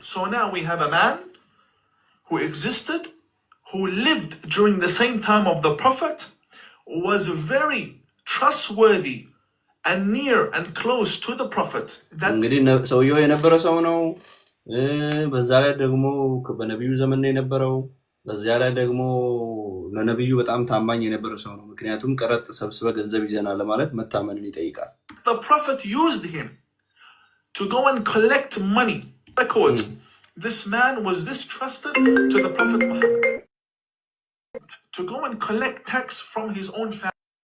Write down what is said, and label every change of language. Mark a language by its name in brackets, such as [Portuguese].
[English] So now we have a man who existed, who lived during the same time of the Prophet, was very trustworthy and near and close to the Prophet. [Amharic] እንግዲህ ሰውየው የነበረ ሰው ነው። በዛ ላይ ደግሞ በነብዩ ዘመን ነው የነበረው። በዛ ላይ ደግሞ ለነብዩ በጣም ታማኝ የነበረ ሰው ነው። ምክንያቱም ቀረጥ ሰብስበ ገንዘብ ይዘናል ለማለት መታመንን ይጠይቃል። [English] The Prophet used him to go and collect money. Records. This man was this trusted to the Prophet Muhammad to go and collect tax from his own family.